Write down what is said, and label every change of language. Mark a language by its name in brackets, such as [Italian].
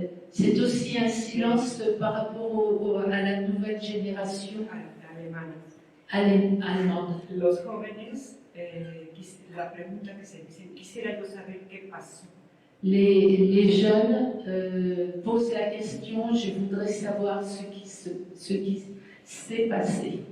[French] c'est aussi un silence par rapport à la nouvelle génération allemande. [Spanish] Los jóvenes, la pregunta que se dice, quisiera yo saber qué pasó. [French] Les jeunes posent la question, je voudrais savoir ce qui s'est passé.